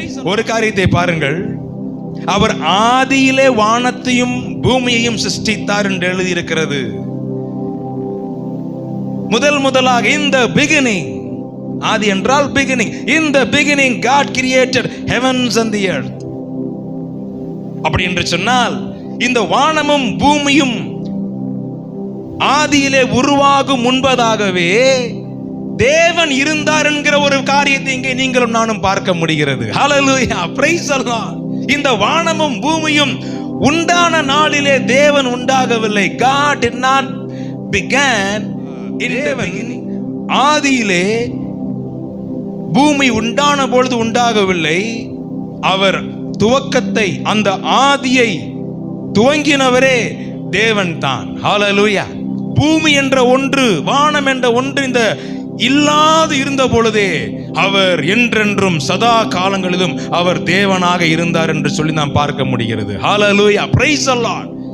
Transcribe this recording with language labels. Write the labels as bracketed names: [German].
[Tamil] ஒரு காரியத்தை பாருங்கள், அவர் ஆதியிலே வானத்தையும் பூமியையும் சிருஷ்டித்தார் என்று எழுதியிருக்கிறது. முதலாக [English] in the beginning, [Tamil] ஆதி என்றால் [English] beginning, in the beginning God created heavens and the earth. [Tamil] அப்படி என்று சொன்னால் இந்த வானமும் பூமியும் ஆதியிலே உருவாகும் முன்பதாகவே தேவன் இருந்தார் என்கிற ஒரு காரியத்தை இங்கே நீங்களும் நானும் பார்க்க முடிகிறது. ஹல்லேலூயா, [English] Praise the Lord. [Tamil] இந்த வானமும் பூமியும் உண்டான நாளிலே தேவன் உண்டாகவில்லை. [English] God did not began in the beginning. [Tamil] ஆதியிலே பூமி உண்டான பொழுது உண்டாகவில்லை. அவர் துவக்கத்தை, அந்த ஆதியை துவங்கினவரே தேவன் தான். ஹல்லேலூயா. பூமி என்ற ஒன்று, வானம் என்ற ஒன்று இந்த இல்லாது இருந்த பொழுதே அவர் என்றென்றும் சதா காலங்களிலும் அவர் தேவனாக இருந்தார் என்று சொல்லி நாம் பார்க்க முடிகிறது. ஹல்லேலூயா, [English] Praise the Lord.